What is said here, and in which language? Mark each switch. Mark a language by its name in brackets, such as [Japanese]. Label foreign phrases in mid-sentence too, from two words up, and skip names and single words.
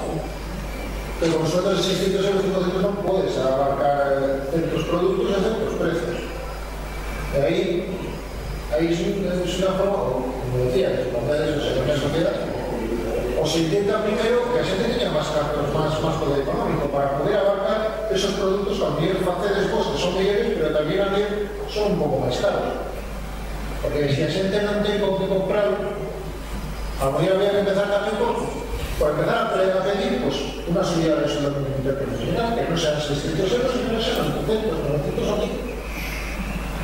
[Spanish] Pero con nosotros 600 euros, 500 no puedes abarcar ciertos productos a ciertos precios. Ahí es una forma, como decía, de poner eso en la sociedad. [Galician] O [Spanish] se intenta primero [Galician] que a xente tenga máis poder económico para poder abarcar esos productos que a mellor facedes vos que son mellores, pero tamén a mellor son un pouco máis caros. Porque se a xente non ten con que comprar, a mellor había que empezar tamén por empezar a pedir unha subida de [Spanish] sueldo mínimo interprofesional, [Galician] que non sean 600 euros, [Spanish] sino que sean [Galician] 800, 900 o 1000.